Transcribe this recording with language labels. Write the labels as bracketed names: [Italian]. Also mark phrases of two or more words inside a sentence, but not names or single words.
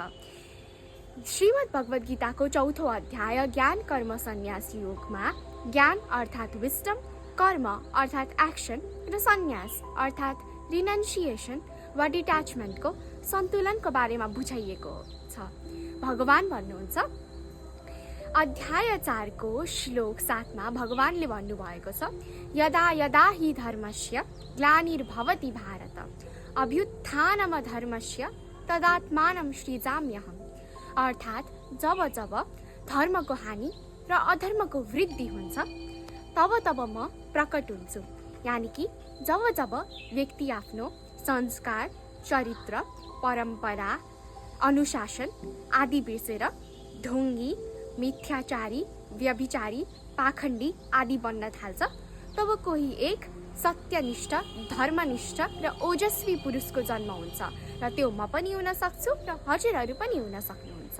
[Nepali] श्रीमद् भगवत गीताको चौथो अध्याय ज्ञान, कर्म, सन्यास, योगमा ज्ञान अर्थात् विस्डम, कर्म अर्थात् एक्सन र सन्यास अर्थात् रिनन्सिएसन वा डिट्याचमेन्टको सन्तुलनको बारेमा बुझाइएको छ। भगवान भन्नुहुन्छ, अध्याय 4को श्लोक 7मा भगवानले भन्नुभएको छ, [Sanskrit] यदा यदा हि धर्मस्य ग्लानिर्भवति भारत अभ्युत्थानमधर्मस्य तदात्मानं सृजाम्यहम्। [Nepali] अर्थात् जब जब धर्मको हानि र अधर्मको वृद्धि हुन्छ तब तब म प्रकट हुन्छु। यानि कि जब जब व्यक्ति आफ्नो संस्कार, चरित्र, परम्परा, अनुशासन आदि बिर्सेर ढोङ्गी, मिथ्याचारी, व्यभिचारी, पाखण्डी आदि बन्न थाल्छ, तब कोही एक सत्यनिष्ठ, धर्मनिष्ठ र ओजस्वी पुरुषको जन्म हुन्छ र त्यो म पनि हुन सक्छु र हजुरहरू पनि हुन सक्नुहुन्छ।